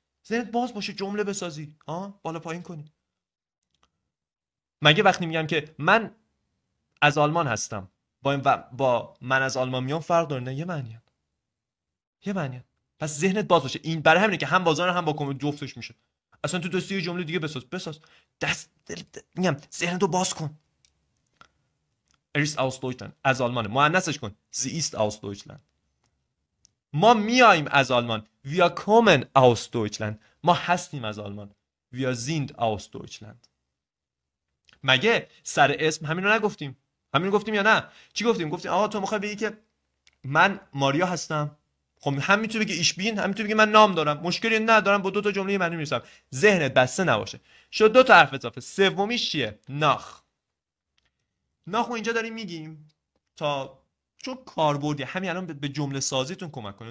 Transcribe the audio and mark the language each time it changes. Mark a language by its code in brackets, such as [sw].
[fa] ذهنت باز باشه، جمله بسازی، بالا پایین کنی. مگه وقتی میگم که من از آلمان هستم با من از آلمان میام فرق داره؟ نه، یه معنیه. پس ذهنت باز باشه. این برای همینه که هم بازار هم با کمد جفتش میشه. اصلا تو دستی جمله دیگه بساز. میگم ذهنتو باز کن. اریس [de] aus Deutschland، [fa] از آلمان، مؤنثش کن. [de] sie ist aus Deutschland. [fa] ما میایم از آلمان. [de] wir kommen aus Deutschland. [fa] ما هستیم از آلمان. [de] wir sind aus Deutschland. [fa] مگه سر اسم همین رو نگفتیم؟ همین رو گفتیم یا نه؟ چی گفتیم؟ گفتیم آقا تو میخوای بگی که من ماریا هستم، خب هم میتونی بگی ایش بین، هم میتونی بگی من نام دارم، مشکلی ندارم، با دو تا جمله معنی میرسم. ذهنت بسته نباشه. شد دو تا حرف اضافه. سومیش چیه؟ ناخ رو اینجا داریم میگیم تا چون کاربردی همین الان به جمله سازیتون کمک کنه.